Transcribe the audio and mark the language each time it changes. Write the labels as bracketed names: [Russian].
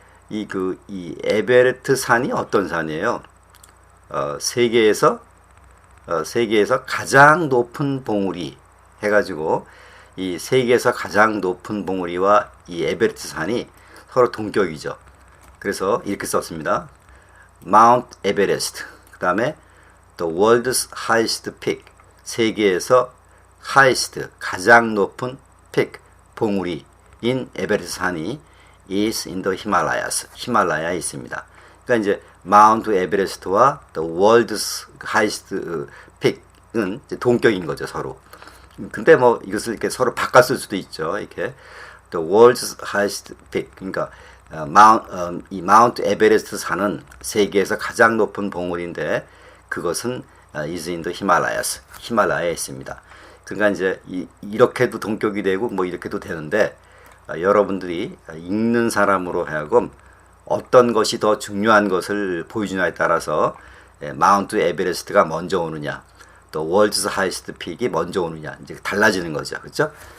[Korean] 이 에베레스트 산이 어떤 산이에요? 세계에서 가장 높은 봉우리 해가지고 이 세계에서 가장 높은 봉우리와 이 에베레스트 산이 서로 동격이죠. 그래서 이렇게 썼습니다. [English] Mount Everest. [Korean] 그 다음에 [English] The world's highest peak. [Korean] 세계에서 highest 가장 높은 peak 봉우리인 에베레스트 산이 [English] is in the Himalayas. [Korean] 히말라야에 있습니다. 그러니까 이제 마운트 에베레스트와 [English] the world's highest peak [Korean] 은 동격인 거죠, 서로. 근데 뭐 이것을 이렇게 서로 바꿨을 수도 있죠. 이렇게 [English] the world's highest peak. [Korean] 그러니까 이 마운트 에베레스트 산은 세계에서 가장 높은 봉우리인데 그것은 [English] is in the Himalayas. [Korean] 히말라야에 있습니다. 그러니까 이제 이렇게도 동격이 되고 뭐 이렇게도 되는데 여러분들이 읽는 사람으로 하여금 어떤 것이 더 중요한 것을 보여주냐에 따라서 마운트 에베레스트가 먼저 오느냐, 또 월드스 하이스트 픽이 먼저 오느냐 이제 달라지는 거죠, 그렇죠?